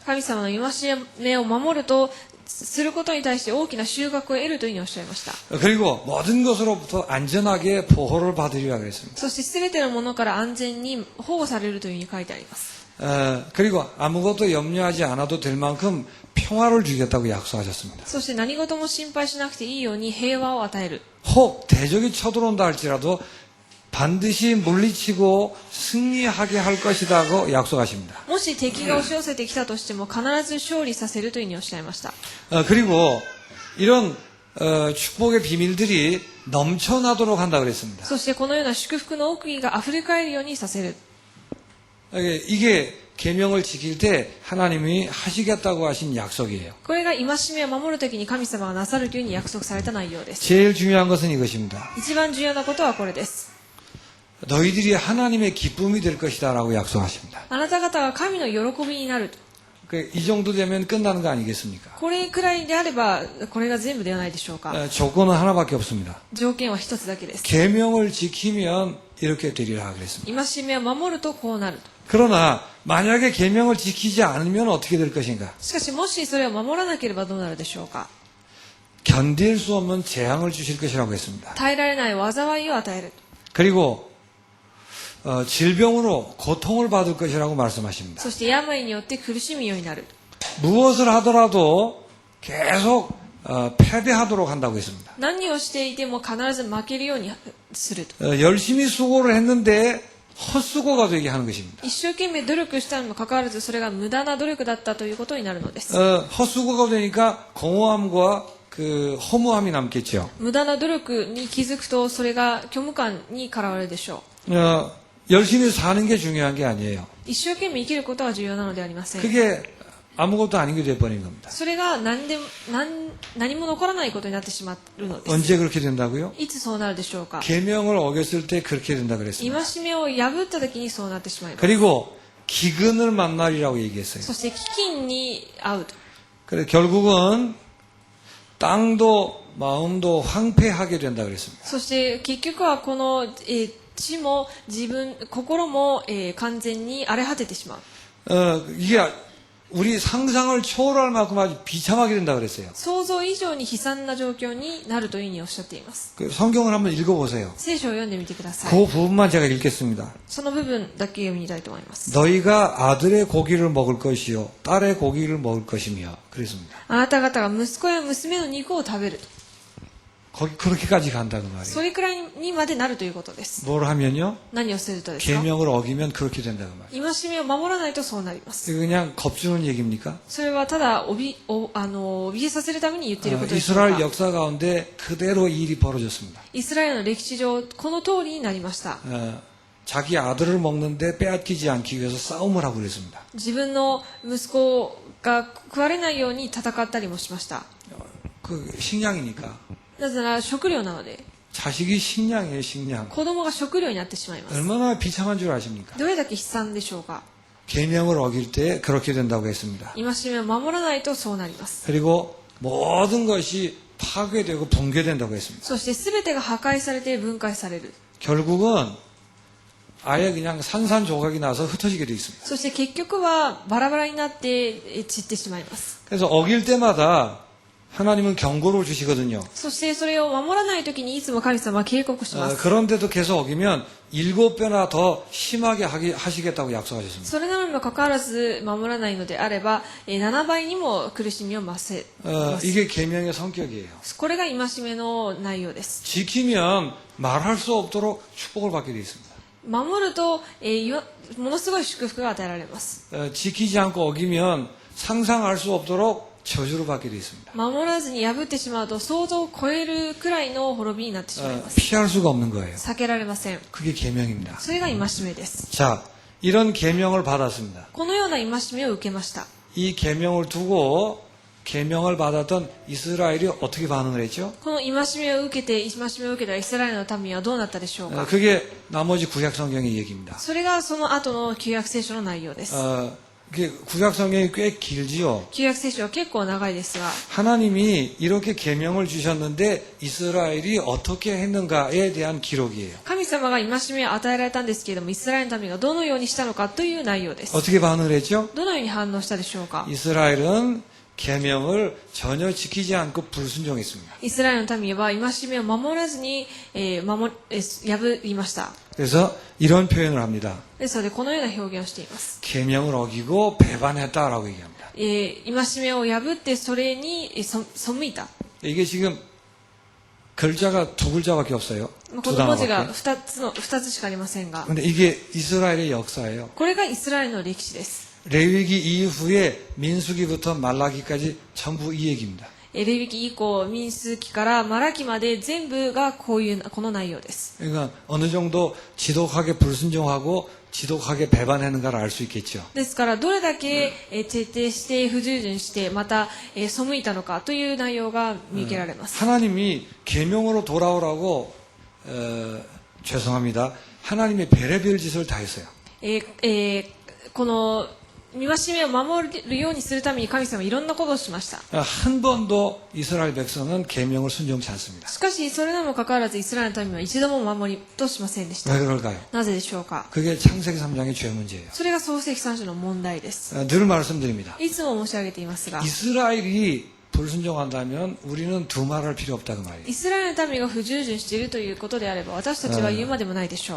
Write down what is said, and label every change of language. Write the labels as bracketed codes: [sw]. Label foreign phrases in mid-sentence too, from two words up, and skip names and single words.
[ja] 神様の戒めを守ると、することに対して大きな収穫を得るというふうにおっしゃいました。 [ko] 그리고 모든 것으로부터 안전하게 보호를 받으리라 그랬습니다. [ja] そして全てのものから安全に保護されるというふうに書いてあります。 [ko] 그리고 아무것도 염려하지 않아도 될 만큼 평화를 주겠다고 약속하셨습니다. [ja] そして何事も心配しなくていいように平和を与える。 [ko] 혹 대적이 쳐들어온다 할지라도 반드시 물리치고 승리하게 할 것이라고 약속하십니다. [ja] もし敵が押し寄せてきたとしても必ず勝利させるというふうにおっしゃいました。 [ko] 그리고 이런 축복의 비밀들이 넘쳐나도록 한다 그랬습니다. [ja] そしてこのような祝福の奥義が溢れ返るようにさせる。 [ko] 이게 계명을 지킬 때 하나님이 하시겠다고 하신 약속이에요. [ja] これが戒めを守るときに神様がなさるというふうに約束された内容です。 [ko] 제일 중요한 것은 이것입니다. [ja] 一番重要なことはこれです。 [ko] 너희들이 하나님의 기쁨이 될 것이다라고 약속하십니다. [ja] あなた方が神の喜びになると。 [ko] 이 정도 되면 끝나는 거 아니겠습니까? [ja] これくらいであれば、これが全部ではないでしょうか。 [ko] 조건은 하나밖에 없습니다. [ja] 条件は一つだけです。 [ko] 계명을 지키면 이렇게 되리라 그랬습니다. [ja] 戒めを守るとこうなると。 [ko] 그러나 만약에 계명을 지키지 않으면 어떻게 될 것인가? [ja] しかしもしそれを守らなければどうなるでしょうか。 [ko] 견딜 수 없는 재앙을 주실 것이라고 했습니다. [ja] 耐えられない災いを与える。 [ko] 그리고 질병으로 고통을 받을 것이라고 말씀하십니다. [ja] そして病によって苦しむようになる。 [ko] 무엇을 하더라도 계속 패배하도록 한다고 했습니다. [ja] 何をしていても必ず負けるようにすると。 [ko] 열심히 수고를 했는데 헛수고가 되게 하는 것입니다. [ja] 一生懸命努力したにもかかわらずそれが無駄な努力だったということになるのです。 [ko] 헛수고가 되니까 공허함과 그 허무함이 남겠죠. [ja] 無駄な努力に気づくとそれが虚無感にからわれるでしょ [ko] 열심히 사는 게 중요한 게 아니에요. [ja] う。一生懸命生きることは重要なのではありません。 [ko] 그게 아무것도 아닌 게 돼버린 겁니다. [ja] それが何も残らないことになってしまうのです。 [ko] 언제 그렇게 된다고요? [ja] いつそうなるでしょうか。 [ko] 계명을 어겼을 때 그렇게 된다 그랬습니다. [ja] 戒めを破った時にそうなってしまいます。 [ko] 그리고 기근을 만나리라고 얘기했어요. [ja] そして飢饉に遭うと。 [ko] 그래 결국은 땅도 마음도 황폐하게 된다 그랬습니다. [ja] そして結局はこの、地も心も、完全に荒れ果ててしまう。 [ko] 이게 우리 상상을 초월할 만큼 아주 비참하게 된다 그랬어요. [ja] 想像以上に悲惨な状況になるというふうにおっしゃっています。 [ko] 그 성경을 한번 읽어보세요. [ja] 聖書を読んでみてください。 [ko] 그 부분만 제가 읽겠습니다. [ja] その部分だけ読みたいと思います。 [ko] 너희가 아들의 고기를 먹을 것이요 딸의 고기를 먹을 것이며 그랬습니다. [ja] あなた方が息子や娘の肉を食べると。 [ko] 거기 그렇게까지 간다는 [ja] そ [ko] 말이에요. [ja] れくらいにまでなるということです。 [ko] 뭘 하면요? [ja] 何をするとですか。 [ko] 계명을 어기면 그렇게 된다는 말이에요. [ja] 戒めを守らないとそうなります。 [ko] 이거 그냥 겁주는 얘기입니까? [ja] それはただ怯えさせるために言っていることですか。 [ko] 이스라엘 역사 가운데 그대로 이 일이 벌어졌습니다. [ja] イスラエルの歴史上この通りになりました。 [ko] 자기 아들을 먹는데 빼앗기지 않기 위해서 싸움을 하고 그랬습니다. [ja] 自分の息子が食われないように戦ったりもしました。 [ko] 그 식량이니까. [ja] なぜなら食料なので、 [ko] 자식이 식량이에요, 식량. [ja] 子供が食料になってしまいます。 [ko] 얼마나 비참한 줄 아십니까? [ja] どれだけ悲惨でしょうか。 [ko] 계명을 어길 때 그렇게 된다고 했습니다. [ja] 戒めを守らないとそうなります。 [ko] 그리고 모든 것이 파괴되고 붕괴된다고 했습니다. [ja] そして全てが破壊されて分解される。 [ko] 결국은 아예 그냥 산산조각이 나서 흩어지게 되어 있습니다. [ja] そして結局はバラバラになって散ってしまいます。 [ko] 그래서 어길 때마다 하나님은 경고를 주시거든요. [ja] そしてそれを守らないときにいつも神様は警告します。 [ko] 그런데도 계속 어기면 7배나 더 심하게 하시겠다고 약속하셨습니다. [ja] それなのにもかかわらず守らないのであれば、7倍にも苦しみを増せます。 [ko] 이게 계명의 성격이에요. [ja] これが戒めの内容です。 [ko] 지키면 말할 수 없도록 축복을 받게 되어 있습니다. [ja] 守ると、ものすごい祝福が与えられます。 [ko] 지키지 않고 어기면 상상할 수 없도록 저주를 받게 되어 있습니다. [ja] 守らずに破ってしまうと想像を超えるくらいの滅びになってしまいます。 [ko] 피할 수가 없는 거예요. [ja] 避けられません。 [ko] 그게 계명입니다. [ja] それが戒めです。 [ko] 자, 이런 계명을 받았습니다. [ja] このような戒めを受けました。 [ko] 이 계명을 두고 계명을 받았던 이스라엘이 어떻게 반응을 했죠? [ja] この戒めを受けたイスラエルの民はどうなったでしょうか。 [ko] 그게 나머지 구약 성경의 얘기입니다. [ja] それがその後の旧約聖書の内容です。 [ko] 그게 구약 성경이 꽤 길지요. [ja] 旧約聖書は結構長いですが、 [ko] 하나님이 이렇게 계명을 주셨는데 이스라엘이 어떻게 했는가에 대한 기록이에요. [ja] 神様が戒めを与えられたんですけれども、イスラエルの民がどのようにしたのかという内容です。 [ko] 어떻게 반응을 했죠? [ja] どのように反応したでしょうか。 [ko] 이스라엘은 계명을 전혀 지키지 않고 불순종했습니다. [ja] イスラエルの民は戒めを守らずに、破りました。 [ko] 그래서 이런 표현을 합니다. [ja] ですのでこのような表現をしています。 [ko] 계명을 어기고 배반했다라고 얘기합니다. [ja] 戒めを破ってそれに背いた。 [ko] 이게 지금 글자가 두 글자밖에 없어요. [ja] こ [ko] 두 [ja] の文字が [ko] 단어밖에. [ja] 2つしかありませんが、 [ko] 근데 이게 이스라엘의 역사예요. [ja] これがイスラエルの歴史です。 [ko] 레위기 이후에 민수기부터 말라기까지 전부 이 얘기입니다. [ja] レビ記以降、民数記からマラキまで全部がこの内容です。 [ko] 그러니까 어느 정도 지독하게 불순종하고 지독하게 배반했는가를 알 수 있겠죠. [ja] ですから、どれだけ徹底して不従順して、また背いたのかという内容が見受けられます。 [ko] 하나님이 계명으로 돌아오라고 죄송합니다. 하나님의 별의별 짓을 다 했어요. [ja] この戒めを守るようにするために神様はいろんなことをしました。 [ko] 한 번도 이스라엘 백성은 계명을 순종치 않습니다. [ja] しかし、それでもかかわらずイスラエルの民は一度も守りとしませんでした。 [ko] 왜 그럴까요? [ja] なぜでしょうか。 [ko] 그게 창세기 3장의 죄 문제예요. [ja] それが創世記3章の問題です。 [ko] 늘 말씀드립니다. [ja] いつも申し上げていますが、 [ko] 이스라엘이 불순종한다면 우리는 두말할 필요 없다고 말이에요. [ja] イスラエルの民が不従順しているということであれば、私たちは言うまでもないでしょ